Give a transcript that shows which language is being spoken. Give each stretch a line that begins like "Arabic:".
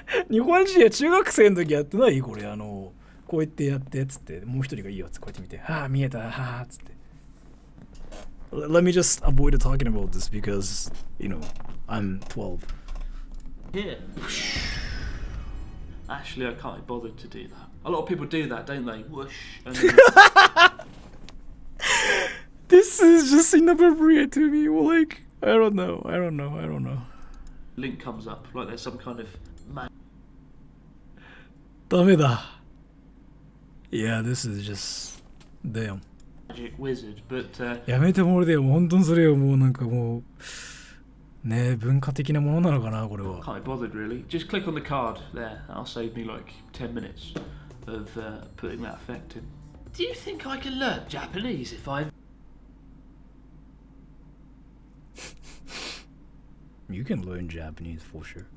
Japanese: 日本人は中学生の時やってない？これこうやってやってっつってもう一人がいいよっつってこうやって見て見えたっつって
English: Let me just avoid talking about this because I'm 12. Here. Actually, I can't be bothered to do that. A lot of people do that, don't they? Whoosh. And This is just inappropriate to me. Well, like, I don't know. Link comes up like there's some kind of
Japanese: ダメだ.
English: Yeah, this is just damn. Magic wizard, but
Japanese: やめてもらえよ。本当にそれよ。もうなんかもうね文化的なものなのかなこれは。
English: Can't be bothered really. Just click on the card there. That'll save me like 10 minutes of putting that effect in. Do you think I can learn Japanese if I You can learn Japanese for sure.